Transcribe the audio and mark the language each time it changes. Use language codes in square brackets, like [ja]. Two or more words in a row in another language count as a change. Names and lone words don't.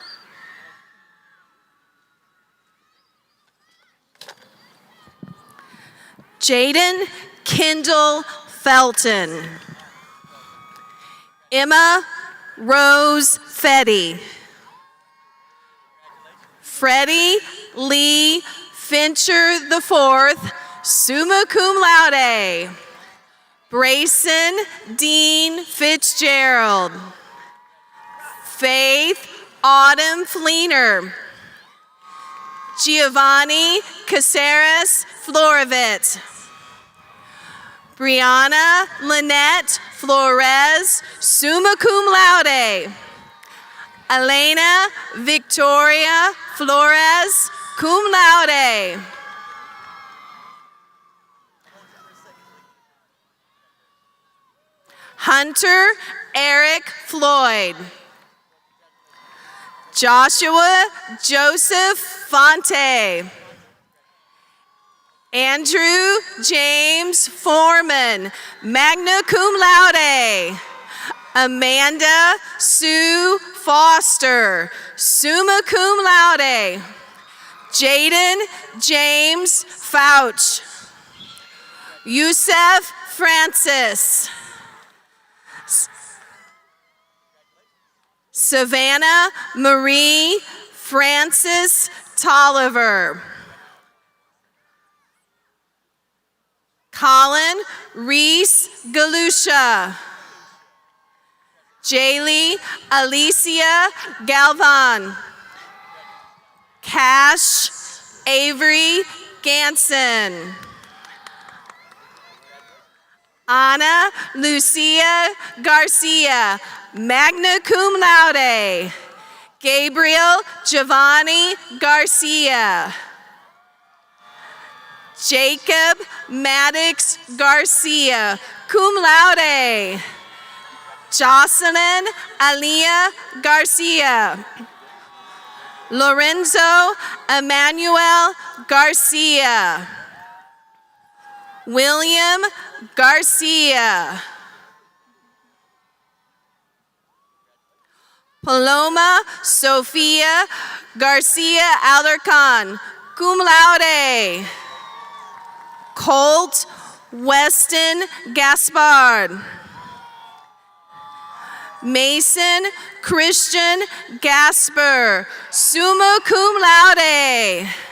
[en] Jaden Kendall Felton. Emma Rose Fetty. Freddie Lee Fincher IV, [la] summa cum laude. [en] Brayson Dean Fitzgerald. Faith Autumn Fleener. Giovanni Caceres Florovit. Brianna Lynette Flores, [la] summa cum laude. [en] Elena Victoria Flores, [la] cum laude. [en] Hunter Eric Floyd. Joshua Joseph Fonte. Andrew James Foreman, [la] magna cum laude. [en] Amanda Sue Foster, [la] summa cum laude. [en] Jaden James Fouch. Yusef Francis. Savannah Marie Francis Tolliver. Colin Reese Galusha. Jaylee Alicia Galvan. Cash Avery Ganson. Ana Lucia Garcia, [la] magna cum laude. [en] Gabriel Giovanni Garcia. Jacob Maddox Garcia, [la] cum laude. [en] Jocelyn Alia Garcia. Lorenzo Emmanuel Garcia. William Garcia. Paloma Sofia Garcia Alarcon, [la] cum laude. [en] Colt Weston Gaspard. Mason Christian Gasper, [la] summa cum laude.